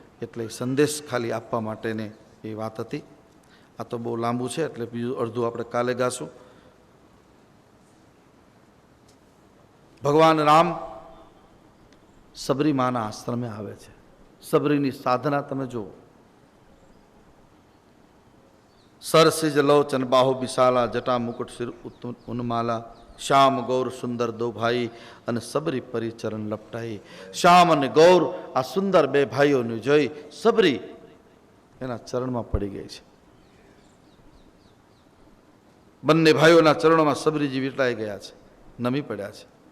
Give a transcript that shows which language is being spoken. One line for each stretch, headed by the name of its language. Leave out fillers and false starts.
Gujarati: એટલે સંદેશ ખાલી આપવા માટેને એ વાત હતી. આ તો બહુ લાંબુ છે એટલે બીજું અડધું આપણે કાલે ગાશું. ભગવાન રામ સબરી માના આશ્રમે આવે છે. સબરીની સાધના તમે જુઓ.
Awadhi: सरसिज लोचन बाहु विशाला जटा मुकुट सिर उन्माला श्याम गौर सुंदर दो भाई અને સબરી પરિચરણ લપટાઈ.
Gujarati: શ્યામ અને ગૌર આ સુંદર બે ભાઈઓને જોઈ સબરી એના ચરણમાં પડી ગઈ છે. બંને ભાઈઓના ચરણોમાં સબરીજી વીંટળાઈ ગયા છે, નમી પડ્યા છે.